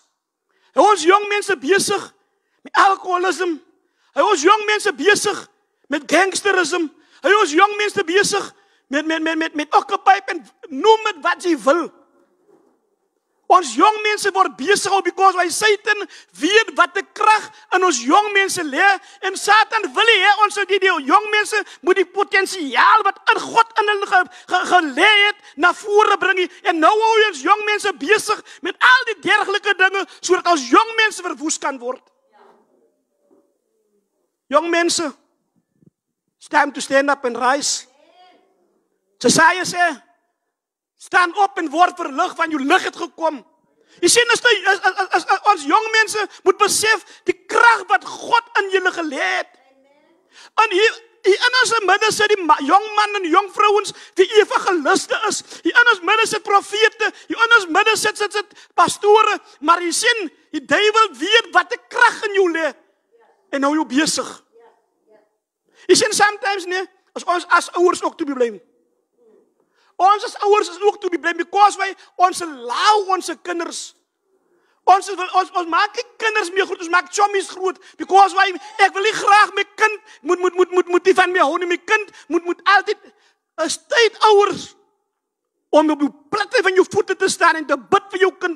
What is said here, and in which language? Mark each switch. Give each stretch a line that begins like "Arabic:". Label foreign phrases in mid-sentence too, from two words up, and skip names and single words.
Afrikaans: Hy hou ons jong mense besig met alkoholisme. Hy hou ons jong mense besig met gangsterisme. Hy ons jong mense besig met occupy en noem dit wat jy wil. Ons jong mense word besig op
English: because why
Afrikaans: Satan weet wat die krag in ons jong mense lê en Satan wil hê ons die jong mense moet die potensiaal wat in God in hulle gelê het na vore bring en nou hou ons jong mense besig met al die dergelike dinge sodat ons jong mense verwoes kan word. Jong mense,
English: it's time to stand up and rise.
Afrikaans: Jesaja sê, staan op en word verlig want jou lig het gekom. Jy sien as ons jong mense moet besef die krag wat God in julle gelê het. En hier in ons midde sit die jong man en jong vrouens wie evangeliste is. Hier in ons midde sit profete, hier in ons midde sit pastore, maar jy sien die duiwel weet wat die krag in jou lê en hou jou besig. Jy sien sometimes nee, as ons as ouers ook toe bly. Ons as ouers is ook
English: to be blamed
Afrikaans: because ons allow ons kinders. Ons maak nie kinders meer groot, ons maak chommies groot because ek wil nie graag my kind moet nie van my hou nie. My kind moet altyd 'n tyd ouers om op die platte van jou voete te staan en te bid vir jou kind.